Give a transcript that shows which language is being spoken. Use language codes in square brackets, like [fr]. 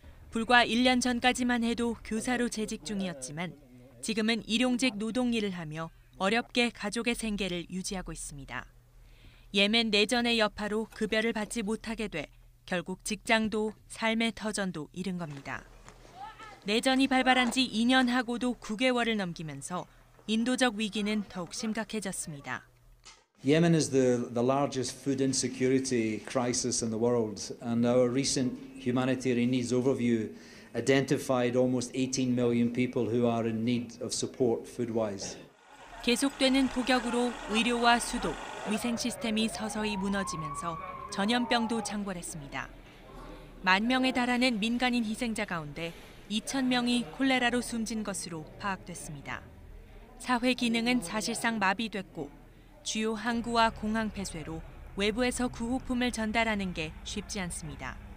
[ko] 불과 1년 전까지만 해도 교사로 재직 중이었지만 지금은 일용직 노동 일을 하며 어렵게 가족의 생계를 유지하고 있습니다. 예멘 내전의 여파로 급여를 받지 못하게 돼 결국 직장도 삶의 터전도 잃은 겁니다. 내전이 발발한 지 2년 하고도 9개월을 넘기면서 인도적 위기는 더욱 심각해졌습니다. [en] Yemen is the largest food insecurity crisis in the world, and our recent humanitarian needs overview identified almost 18 million people who are in need of support food-wise. [ko] 계속되는 폭격으로 의료와 수도, 위생 시스템이 서서히 무너지면서 전염병도 창궐했습니다. 10,000명에 달하는 민간인 희생자 가운데 2,000명이 콜레라로 숨진 것으로 파악됐습니다. 사회 기능은 사실상 마비됐고 주요 항구와 공항 폐쇄로 외부에서 구호품을 전달하는 게 쉽지 않습니다.